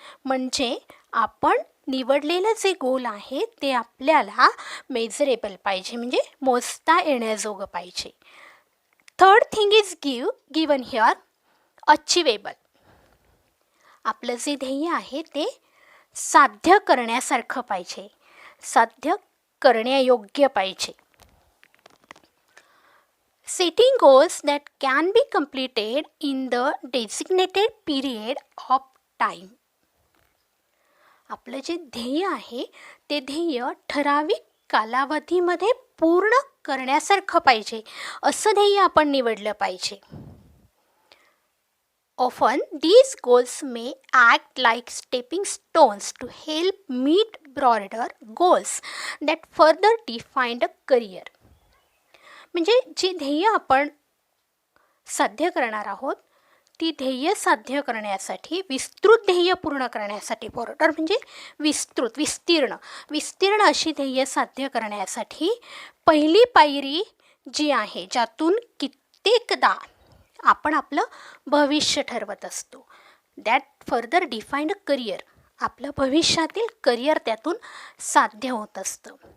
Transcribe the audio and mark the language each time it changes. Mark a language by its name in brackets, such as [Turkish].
[Marathi] म्हणजे आपण निवडलेलं जे गोल आहे ते आपल्याला मेजरेबल पाहिजे, म्हणजे मोजता येण्याजोगं पाहिजे. [English] Third thing is given here achievable. [Marathi] आपलं जे ध्येय आहे ते साध्य करण्यासारखं पाहिजे, साध्य करण्यायोग्य पाहिजे. [English] Setting goals that can be completed in the designated period of time. [Marathi] आपलं जे ध्येय आहे ते ध्येय ठराविक कालावधीमध्ये पूर्ण करण्यासारखं पाहिजे असं ध्येय आपण निवडलं पाहिजे. [English] Often these goals may act like stepping stones to help meet broader goals that further define a career. [Marathi] म्हणजे जी ध्येय आपण साध्य करणार आहोत ती ध्येय साध्य करण्यासाठी, विस्तृत ध्येय पूर्ण करण्यासाठी, ब्रॉडर म्हणजे विस्तृत, विस्तीर्ण अशी ध्येय साध्य करण्यासाठी पहिली पायरी जी आहे ज्यातून कित्येकदा आपण आपलं भविष्य ठरवत असतो, [English] that further defined career, [Marathi] आपलं भविष्यातील करिअर त्यातून साध्य होत असतं.